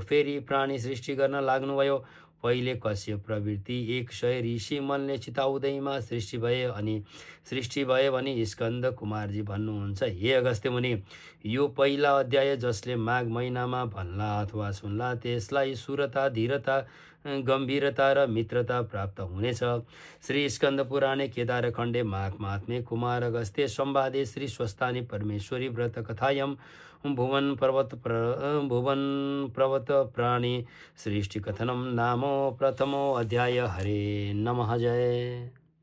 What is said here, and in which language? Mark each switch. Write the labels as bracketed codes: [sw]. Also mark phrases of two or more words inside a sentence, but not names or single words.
[ne] फेरि प्राणी सृष्टि गर्न लाग्नुभयो। पहिले कश्यप प्रवृत्ति 100 ऋषि मनले चिताउँदैमा सृष्टि भए अनि सृष्टि भयो भने स्कन्द कुमारजी भन्नुहुन्छ। हे अगस्त्य मुनि, यो पहिला अध्याय जसले माघ महिनामा भन्ला अथवा सुन्ला त्यसलाई सुरता, धीरता, गम्भीरता र मित्रता प्राप्त हुनेछ। [sa] श्री स्कन्द पुराणे केदारखण्डे माघ महात्म्ये कुमार अगस्त्य संवादे श्री स्वस्थानी परमेश्वरी व्रत कथायम भुवन पर्वत प्राणी सृष्टि कथनम नामो प्रथमो अध्याय। हरे नमः। जय।